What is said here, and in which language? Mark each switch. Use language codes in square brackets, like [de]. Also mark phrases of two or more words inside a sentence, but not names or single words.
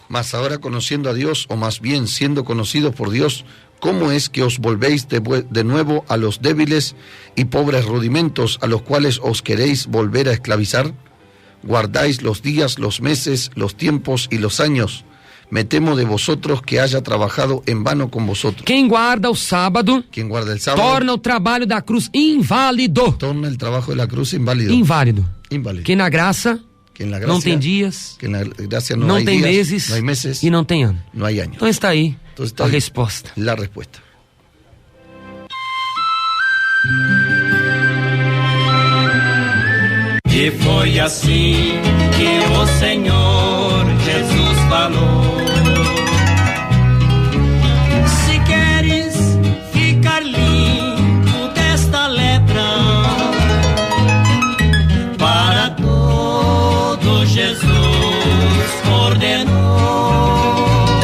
[es] Mas ahora conociendo a Dios, o más bien siendo conocidos por Dios, ¿cómo es que os volvéis de nuevo a los débiles y pobres rudimentos a los cuales os queréis volver a esclavizar? Guardáis los días, los meses, los tiempos y los años. Me temo de vosotros que haya trabajado en vano con vosotros. [pt] Quem guarda o sábado, [es] Quien guarda el sábado, [pt] torna o trabalho da cruz inválido. [es] torna el trabajo de la cruz inválido. [pt] Inválido. [es] Inválido. [pt] Que na graça [es] Que en la [pt] não tem [es] gracia, [pt] dias, [es] que en la gracia no, [pt] não [es] hay [pt] tem [es] días, [pt] meses [es] no hay meses, [pt] e não tem ano. [es] no hay años. [pt] Então está aí [es] Entonces está [pt] a [es] ahí [pt] resposta. [es] la respuesta. [pt] E foi assim que o Senhor Jesus falou: se queres ficar limpo desta lepra, para todo Jesus ordenou.